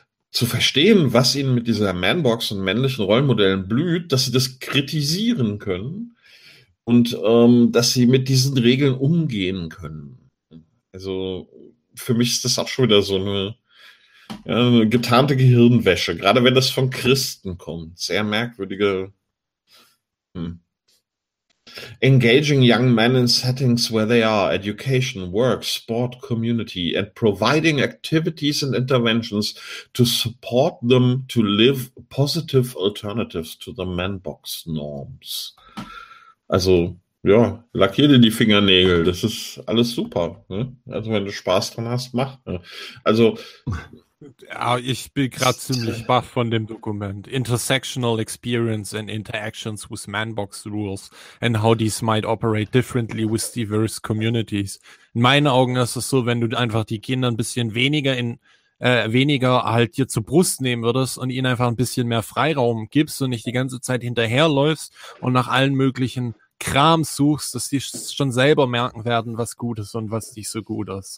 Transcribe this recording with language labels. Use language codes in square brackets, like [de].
[de] zu verstehen, was ihnen mit dieser Manbox und männlichen Rollenmodellen blüht, dass sie das kritisieren können und dass sie mit diesen Regeln umgehen können. Also für mich ist das auch schon wieder so eine getarnte Gehirnwäsche, gerade wenn das von Christen kommt. Sehr merkwürdige. [en] Engaging young men in settings where they are, education, work, sport, community, and providing activities and interventions to support them to live positive alternatives to the manbox norms. [de] Also, ja, lackier dir die Fingernägel, das ist alles super. Ne? Also, wenn du Spaß dran hast, mach. Also, Ich bin gerade ziemlich baff von dem Dokument. [en] Intersectional experience and interactions with Manbox rules and how these might operate differently with diverse communities. [de] In meinen Augen ist es so, wenn du einfach die Kinder ein bisschen weniger in weniger halt dir zur Brust nehmen würdest und ihnen einfach ein bisschen mehr Freiraum gibst und nicht die ganze Zeit hinterherläufst und nach allen möglichen Kram suchst, dass die schon selber merken werden, was gut ist und was nicht so gut ist.